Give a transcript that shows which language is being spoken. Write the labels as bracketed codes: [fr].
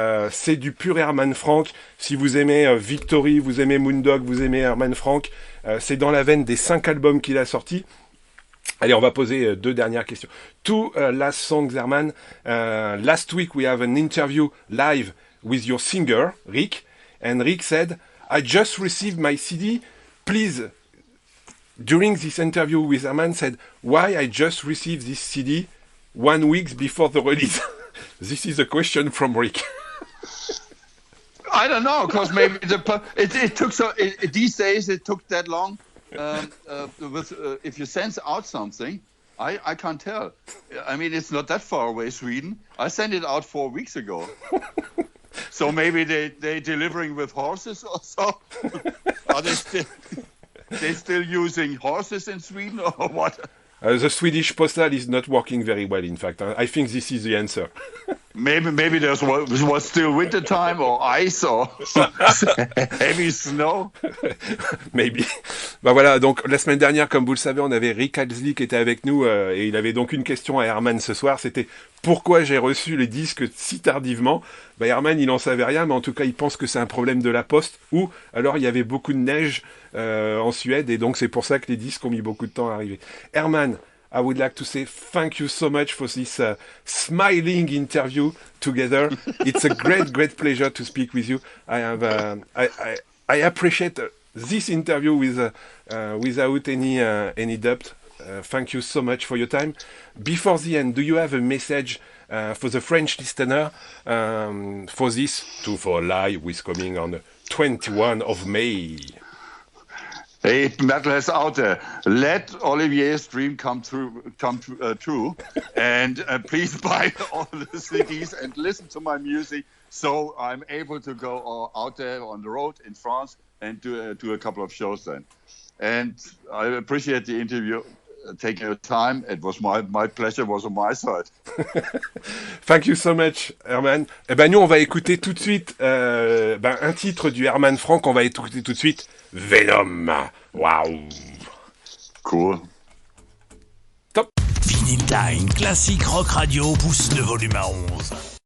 [fr] C'est du pur Herman Frank. Si vous aimez Victory, vous aimez Moondog, vous aimez Herman Frank, c'est dans la veine des 5 albums qu'il a sortis. Allez, on va poser 2 dernières questions. [en] Two last songs, [fr] Herman. [en] Last week we have an interview live with your singer, Rick, and Rick said, I just received my CD. Please, during this interview with Herman, said, why I just received this CD 1 week before the release? This is a question from Rick. I don't know, because maybe it took these days it took that long. If you send out something, I can't tell. I mean, it's not that far away, Sweden. I sent it out 4 weeks ago. So maybe they delivering with horses or so. Are they still using horses in Sweden or what? The Swedish postal is not working very well, in fact. I think this is the answer. Maybe there was still winter time or ice or heavy snow. Maybe. [fr] Bah voilà, donc la semaine dernière, comme vous le savez, on avait Rick Allzi qui était avec nous et il avait donc une question à Herman ce soir, c'était pourquoi j'ai reçu les disques si tardivement. Bah Herman, il en savait rien, mais en tout cas, il pense que c'est un problème de la poste ou alors il y avait beaucoup de neige en Suède et donc c'est pour ça que les disques ont mis beaucoup de temps à arriver. [en] Herman, I would like to say thank you so much for this smiling interview together. It's a great pleasure to speak with you. I appreciate this interview without any doubt. Thank you so much for your time. Before the end, do you have a message for the French listener for this Two for Live is coming on the 21 of May? Hey, metalheads out there, let Olivier's dream come true, and please buy all the CDs and listen to my music, so I'm able to go out there on the road in France and do a couple of shows then. And I appreciate the interview. Taking your time, it was my pleasure was on my side. Thank you so much, Herman. [fr] Eh ben nous on va écouter tout de suite un titre du Herman Frank. On va écouter tout de suite Venom. Waouh. [en] Cool. [fr] Top. Vinyl Time, classique rock radio pousse le volume à 11.